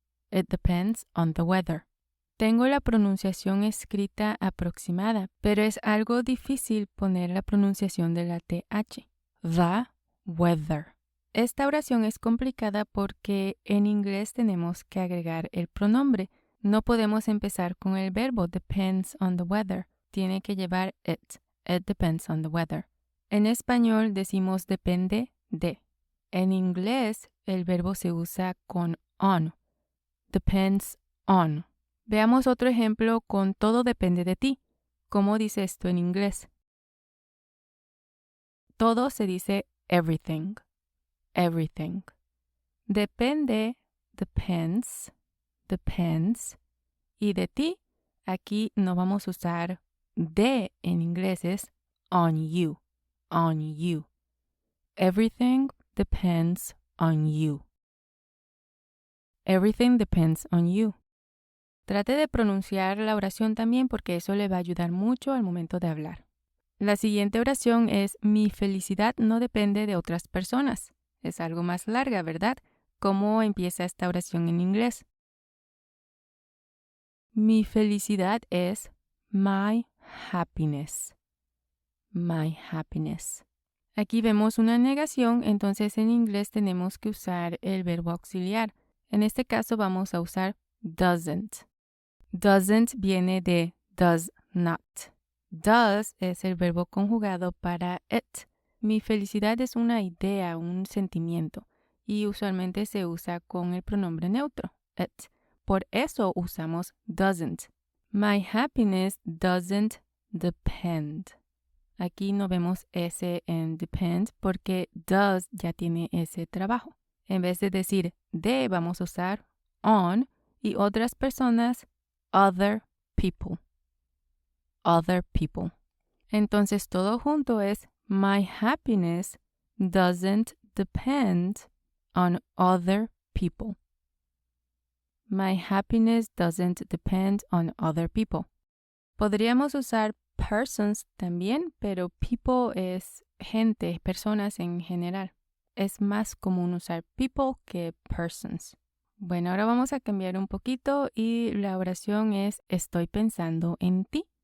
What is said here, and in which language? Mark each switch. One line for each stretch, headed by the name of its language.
English: It depends on the weather.
Spanish: Tengo la pronunciación escrita aproximada, pero es algo difícil poner la pronunciación de la TH.
English: The weather.
Spanish: Esta oración es complicada porque en inglés tenemos que agregar el pronombre. No podemos empezar con el verbo
English: depends on the weather.
Spanish: Tiene que llevar it.
English: It depends on the weather.
Spanish: En español decimos depende de. En inglés el verbo se usa con on.
English: Depends on.
Spanish: Veamos otro ejemplo con todo depende de ti. ¿Cómo dice esto en inglés? Todo se dice everything. Everything. Depende, depends, depends. Y de ti, aquí no vamos a usar de en inglés, es on you.
English: On you. Everything depends on you. Everything depends on you.
Spanish: Trate de pronunciar la oración también porque eso le va a ayudar mucho al momento de hablar. La siguiente oración es mi felicidad no depende de otras personas. Es algo más larga, ¿verdad? ¿Cómo empieza esta oración en inglés? Mi felicidad es my happiness.
English: My happiness.
Spanish: Aquí vemos una negación, entonces en inglés tenemos que usar el verbo auxiliar. En este caso vamos a usar doesn't. Doesn't viene de does not. Does es el verbo conjugado para it. Mi felicidad es una idea, un sentimiento, y usualmente se usa con el pronombre neutro, it. Por eso usamos doesn't.
English: My happiness doesn't depend.
Spanish: Aquí no vemos S en depend porque does ya tiene ese trabajo. En vez de decir de, vamos a usar on y otras personas other people.
English: Other people.
Spanish: Entonces todo junto es
English: my happiness doesn't depend on other people. My happiness doesn't depend on other people.
Spanish: Podríamos usar persons también, pero people es gente, personas en general. Es más común usar people que persons. Bueno, ahora vamos a cambiar un poquito y la oración es estoy pensando en ti.